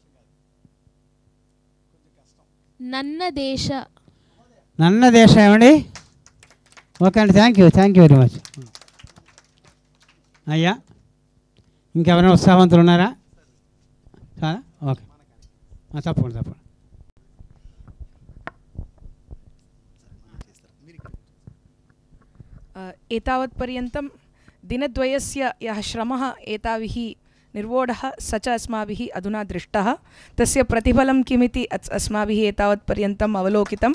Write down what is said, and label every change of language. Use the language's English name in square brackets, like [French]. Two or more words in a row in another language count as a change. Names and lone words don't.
[Telugu] నన్న దేశ. నన్న దేశ ఏమండి? ఓకే అండి, [English] thank you very much. [Telugu] అయ్యా, ఇంకెవరైనా ఉత్సాహవంతులు ఉన్నారా? చాలా ఓకే, తప్పకుండా. [Sanskrit] एतावत्पर्यन्तं दिनद्वयस्य यः श्रमः एताभिः निर्वोढः स च अस्माभिः अधुना दृष्टः. तस्य प्रतिफलं किमिति अस्माभिः एतावत्पर्यन्तम् अवलोकितं.